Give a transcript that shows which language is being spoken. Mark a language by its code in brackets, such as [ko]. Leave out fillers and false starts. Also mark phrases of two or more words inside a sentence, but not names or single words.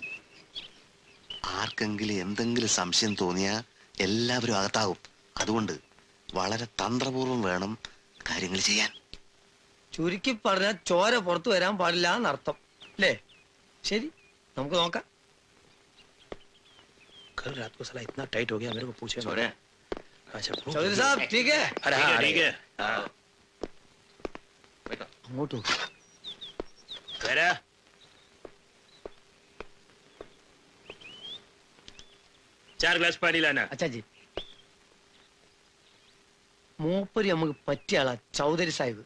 [ml] ആർക്കെങ്കിലും എന്തെങ്കിലും സംശയം തോന്നിയാ എല്ലാവരും അകത്താകും. അതുകൊണ്ട് വളരെ തന്ത്രപൂർവം വേണം കാര്യങ്ങൾ ചെയ്യാൻ. ചുരുക്കി പറഞ്ഞാൽ ചോര പുറത്തു വരാൻ പാടില്ല എന്നർത്ഥം അല്ലേ? ശരി, നമുക്ക് നോക്കാം. [hi] कल रात को साला इतना टाइट हो गया मेरे को पूछे। अच्छा चौधरी साहब ठीक है? अरे हाँ ठीक है। [ml] അങ്ങോട്ട് [hi] वरा 4 ग्लास पानी लाना. [ml] അച്ചാജി, മൂപ്പര് നമുക്ക് പറ്റിയ ആളാ ചൗധരി സാഹിബ്.